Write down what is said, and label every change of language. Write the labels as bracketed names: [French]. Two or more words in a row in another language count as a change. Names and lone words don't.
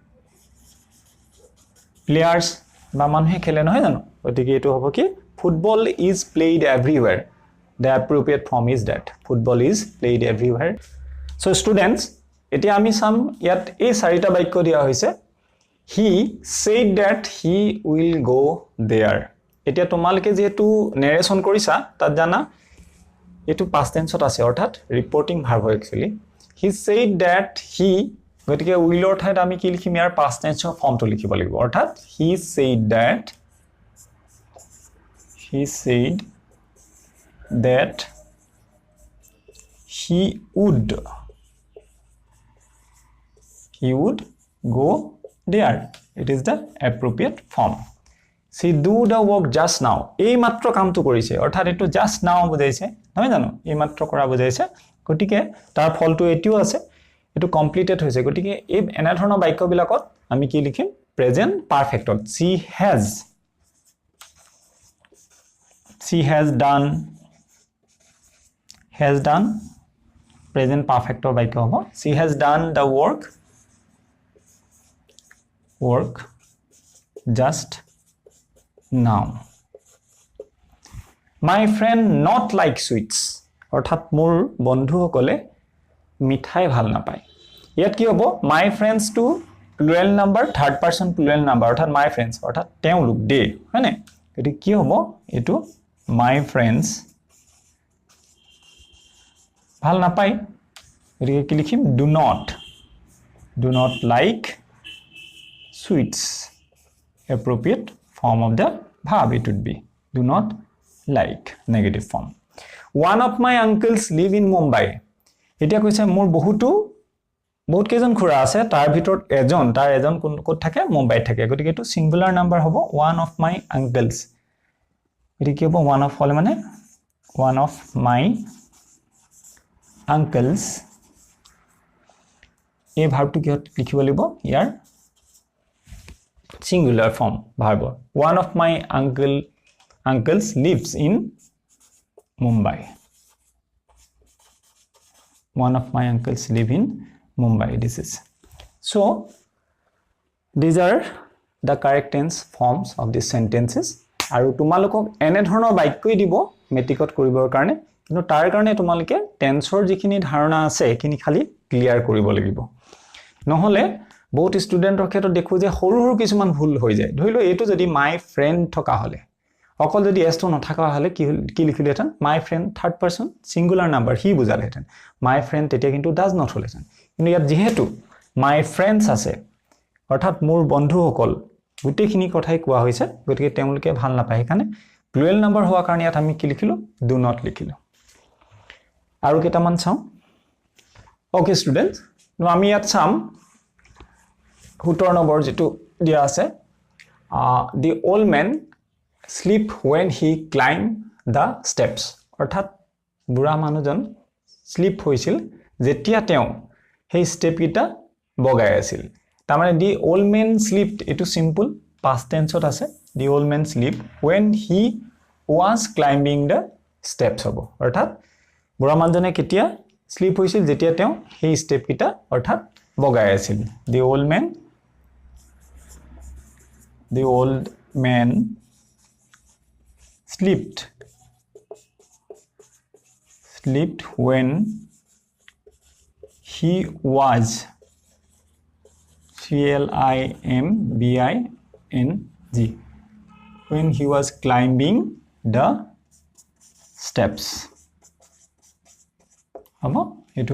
[Assamese] প্লেয়াৰ্স বা মানুহে খেলে নহয় জানো গতিকে এটো হ'ব কি ফুটবল [English] is played everywhere the appropriate form is that football is played everywhere so students [Assamese] এতিয়া আমি সাম ইয়াত এই চাৰিটা বাক্য দিয়া হৈছে [English] he said that he will go there [Assamese] এতিয়া তোমালকে যেহেতু নেৰেশন কৰিছা তাত জানা এটো [English] past tense [Assamese] আছে অৰ্থাৎ [English] reporting verb [Assamese] হয় [English] actually he said that he [Assamese] গতিকে will ৰ ঠাইত আমি কি লিখিম ইয়াৰ [English] past tense [Assamese] ৰ ফৰ্মটো লিখিব লাগিব অৰ্থাৎ [English] he said that he would go there it is the appropriate form she do the work just now [Assamese] এই মাত্ৰ কামটো কৰিছে অৰ্থাৎ এটো [English] just now [Assamese] বুজাইছে নহয় জানো এই মাত্ৰ কৰা বুজাইছে গতিকে তাৰ ফলটো এটিও আছে এটো কমপ্লিটেড হৈছে গতিকে এই এনা ধৰণৰ বাক্যবিলাকত আমি কি লিখিম [English] present perfectত she has done present perfect or [Assamese] বাক্য হ'ব [English] she has done the work just now my friend not like sweets [Assamese] অৰ্থাৎ মোৰ বন্ধুসকলে মিঠাই ভাল নাপায় ইয়াত কি হ'ব [English] my friends to plural number third person plural number [Assamese] অৰ্থাৎ [English] my friends [Assamese] অৰ্থাৎ তেওঁলোক দে হয়নে এটো কি হ'ব এটো [English] my friends [Assamese] ভাল নাপায় এটো কি লিখিম [English] do not like sweets appropriate form of the verb it would be do not like negative form one of my uncles live in Mumbai [Assamese] এতিয়া কৈছে মোৰ বহুত কেজন খুৰা আছে তাৰ ভিতৰত এজন কোন থাকে মুম্বাইত থাকে গতিকে এটো [English] singular number [Assamese] হ'ব [English] one of my uncles [Assamese] এটো কি হ'ব [English] one of [Assamese] হলে মানে [English] one of my uncles [Assamese] এই ভাৰ্বটো কি লিখিব লাগিব ইয়াৰ [English] singular form verb one of my uncles lives in Mumbai one of my uncles live in Mumbai this is so these are the correct tense forms of these sentences [Assamese] আৰু তোমালোকক এনে ধৰণৰ বাক্যই দিব মেট্ৰিকত কৰিবৰ কাৰণে কিন্তু তাৰ কাৰণে তোমালোকে টেন্সৰ যিখিনি ধাৰণা আছে এখিনি খালি ক্লিয়াৰ কৰিব লাগিব নহলে বহুত ষ্টুডেন্টৰ ক্ষেত্ৰত দেখো যে সৰু কিছুমান ভুল হৈ যায় ধৰিলো এটো যদি [English] my friend [Assamese] থকা হলে অকল যদি এটো নথকা হলে কি লিখিলেহেঁতেন [English] my friend third person singular number he [Assamese] বুজালেহেঁতেন [English] my friend [Assamese] তেতিয়া কিন্তু [English] does not [Assamese] হলেহেঁতেন কিন্তু ইয়াত যেহেতু [English] my friends [Assamese] আছে অৰ্থাৎ মোৰ বন্ধুসকল গুটেখিনি কথাই কোৱা হৈছে গতিকে তেওঁলোকে ভাল নাপায় সেইকাৰণে [English] plural number [Assamese] হোৱাৰ কাৰণে ইয়াত আমি কি লিখিলো [English] do not [Assamese] লিখিলো আৰু কেটামান চাও [English] okay students [Assamese] আমি ইয়াত চাম 17 নম্বৰ যেটো দিয়া আছে [English] the old man sleep when he climbed the steps [Assamese] অৰ্থাৎ বুঢ়া মানুহজন স্লিপ হৈছিল যেতিয়া তেওঁ সেই স্টেপ কিটা বগাই আছিল তাৰমানে [English] the old man slept [Assamese] এটো [English] simple past tense [Assamese] ত আছে [English] the old man sleep when he was climbing the steps [Assamese] হ'ব অৰ্থাৎ বুঢ়া মানুহজনে কেতিয়া স্লিপ হৈছিল যেতিয়া তেওঁ সেই স্টেপ কিটা অৰ্থাৎ বগাই আছিল [English] the old man slept when he was climbing when he was climbing the steps [Assamese] হ'ব এটো